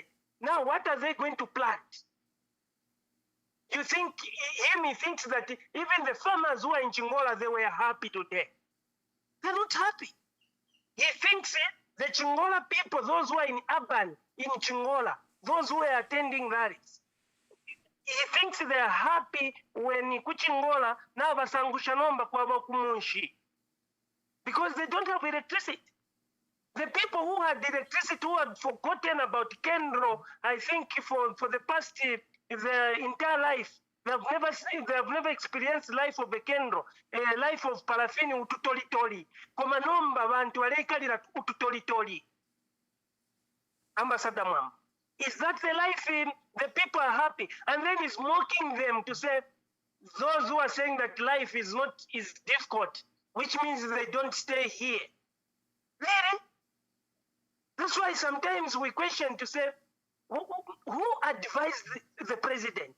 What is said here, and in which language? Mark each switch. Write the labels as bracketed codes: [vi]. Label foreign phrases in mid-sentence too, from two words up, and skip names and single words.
[en] Now, what are they going to plant? You think he thinks that even the farmers who are in Chingola, they were happy today. They're not happy. He thinks the Chingola people, those who are in urban, in Chingola, those who are attending rallies, he thinks they are happy when [bem] Kuchingola now basangusha nomba kwa bakumunshi, [en] because they don't have electricity. The people who had electricity, who had forgotten about Kenro, I think for the past their entire life, they have never experienced life of a Kenro, a life of paraffin ututolitori. [bem] Koma nomba bantu walekalira ututolitori. [en] Ambassador Mwamba. Is that the life the people are happy? And then he's mocking them to say, those who are saying that life is difficult, which means they don't stay here. Really? That's why sometimes we question to say, who advised the president?